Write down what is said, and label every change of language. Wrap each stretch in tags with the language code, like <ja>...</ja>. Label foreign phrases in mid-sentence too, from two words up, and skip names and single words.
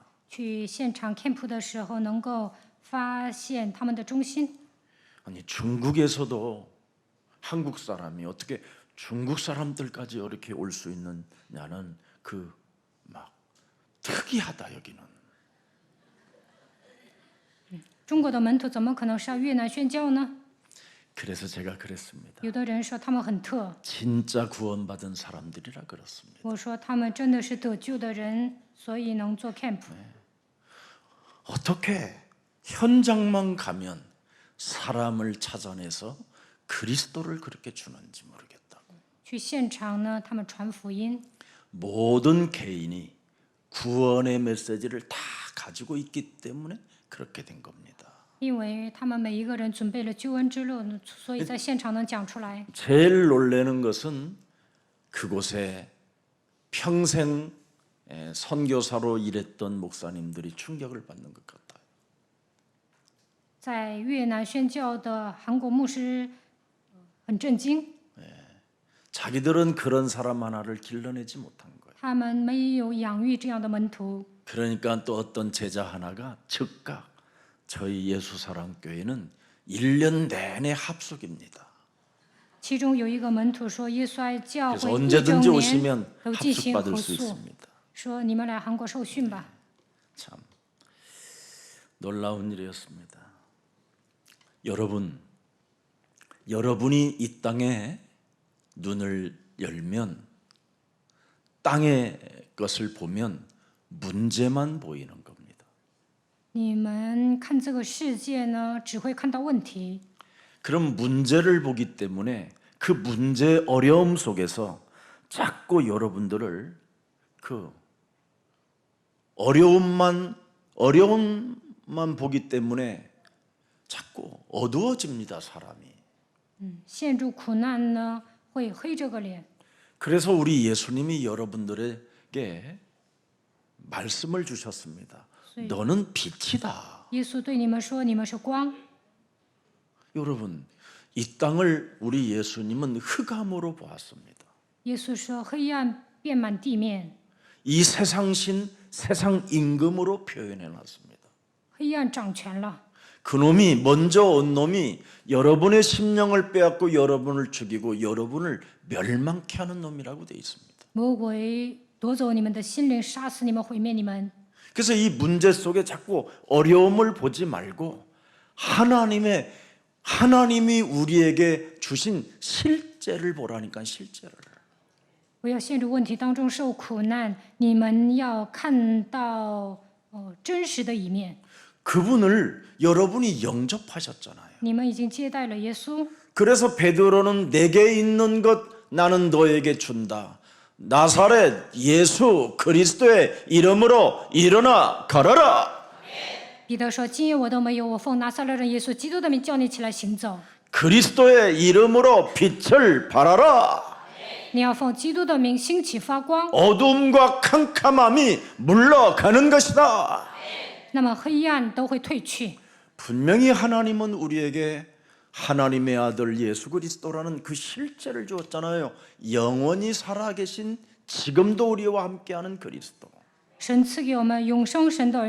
<zh>去现场 camp 的时候，能够发现他们的忠心。</zh> <ko>아니 중국에서도 한국 사람이 어떻게 중국 사람들까지 이렇게 올 수 있느냐는 그 막 특이하다 여기는.</ko> <zh>中国的门徒怎么可能上越南宣教呢？</zh> <ko>그래서 제가 그랬습니다.</ko> <zh>有的人说他们很特，</zh> <ko>진짜 구원받은 사람들이라 그렇습니다.</ko> <zh>我说他们真的是得救的人，所以能做 camp。</zh> <ko>어떻게 현장만 가면 사람을 찾아내서 그리스도를 그렇게 주는지 모르겠다고.</ko> <zh>去现场呢，他们传福音，</zh> <ko>모든 개인이 구원의 메시지를 다 가지고 있기 때문에 그렇게 된 겁니다.</ko> <zh>因为他们每一个人准备了救恩之路，所以在现场能讲出来。</zh> <ko>제일 놀라는 것은 그곳에 평생 선교사로 일했던 목사님들이 충격을 받는 것 같아요.</ko> <zh>在越南宣教的韩国牧师很震惊，</zh> <ko>자기들은 그런 사람 하나를 길러내지 못한 거예요.</ko> <zh>他们没有养育这样的门徒。</zh> <ko>그러니까 또 어떤 제자 하나가 즉각 저희 예수사랑교회는 1년 내내 합숙입니다.</ko> <zh>其中有一个门徒说，耶稣爱教</zh> <ko>그래서</ko> <zh>会一整</zh> <ko>언제든지</ko> <zh>年</zh> <ko>오시면</ko> <zh>都进行合</zh> <ko>합숙받을 수</ko> <zh>宿，</zh> <ko>있습니다.</ko> <zh>说你们来韩国受训吧。</zh> <ko>참 놀라운 일이었습니다. 여러분이 이 땅에 눈을 열면 땅의 것을 보면 문제만 보이는 겁니다.</ko> <zh>你们看这个世界呢，只会看到问题。</zh> <ko>그럼 문제를 보기 때문에 그 문제 어려움 속에서 자꾸 여러분들을 그 어려움만 보기 때문에 자꾸 어두워집니다, 사람이.</ko> <zh>陷入苦难呢，会黑着个脸。</zh> <ko>그래서 우리 예수님이 여러분들에게 말씀을 주셨습니다. 너는 빛이다.</ko> <zh>耶稣对你们说：“你们是光。”</zh> <ko>여러분, 이 땅을 우리 예수님은 흑암으로 보았습니다.</ko> <zh>耶稣说：“黑暗遍满地面，</zh> <ko>이 세상신, 세상 임금으로 표현해 놨습니다.</ko> <zh>黑暗掌权了。</zh> <ko>그놈이 먼저 온 놈이 여러분의 심령을 빼앗고 여러분을 죽이고 여러분을 멸망케 하는 놈이라고 되어 있습니다.</ko> <zh>魔鬼夺走你们的心灵，杀死你们，毁灭你们。</zh> <ko>그래서 이 문제 속에 자꾸 어려움을 보지 말고 하나님이 우리에게 주신 실제를 보라니까 실제를.</ko> <zh>不要陷入问题当中受苦难，你们要看到真实的一面。</zh> <ko>그분을 여러분이 영접하셨잖아요.</ko> <zh>你们已经接待了耶稣，</zh> <ko>그래서 베드로는 내게 있는 것 나는 너에게 준다. 나사렛 예수 그리스도의 이름으로 일어나 걸어라.</ko> <zh>彼得说：“今夜我都没有，我奉拿撒勒人耶稣基督的名叫你起来行走。</zh> <ko>그리스도의 이름으로 빛을 발하라.</ko> <zh>你要奉基督的名兴起发光，</zh> <ko>어둠과 캄캄함이 물러가는 것이다.</ko> <zh>那么黑暗都会退去。</zh> <ko>분명히 하나님은 우리에게 하나님의 아들 예수 그리스도라는 그 실제를 주었잖아요. 영원히 살아계신 지금도 우리와 함께하는 그리스도.</ko>